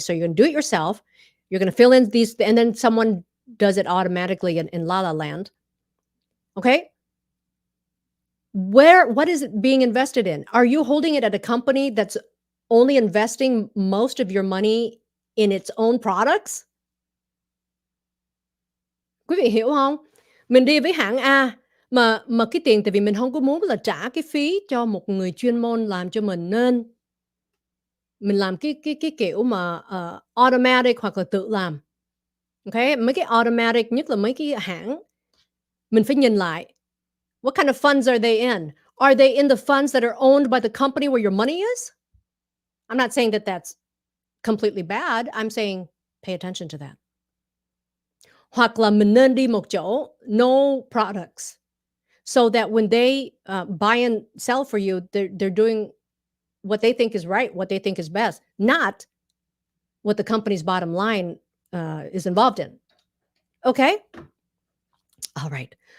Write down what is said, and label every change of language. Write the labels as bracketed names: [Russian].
[English] So you're going to do it yourself. You're going to fill in these, and then someone does it automatically in La La Land. Okay. What is it being invested in? Are you holding it at a company that's only investing most of your money in its own products? [Vietnamese] Quý vị hiểu không? Mình đi với hãng A mà cái tiền tại vì mình không có muốn là trả cái phí cho một người chuyên môn làm cho mình, nên mình làm cái kiểu mà automatic hoặc là tự làm. Okay, mấy cái automatic, nhất là mấy cái hãng, mình phải nhìn lại. [English] What kind of funds are they in? Are they in the funds that are owned by the company where your money is? I'm not saying that that's completely bad. I'm saying pay attention to that. [Vietnamese] Hoặc là mình nên đi một chỗ, [English] no products, so that when they buy and sell for you, they're doing what they think is right, what they think is best, not what the company's bottom line is involved in. Okay? All right.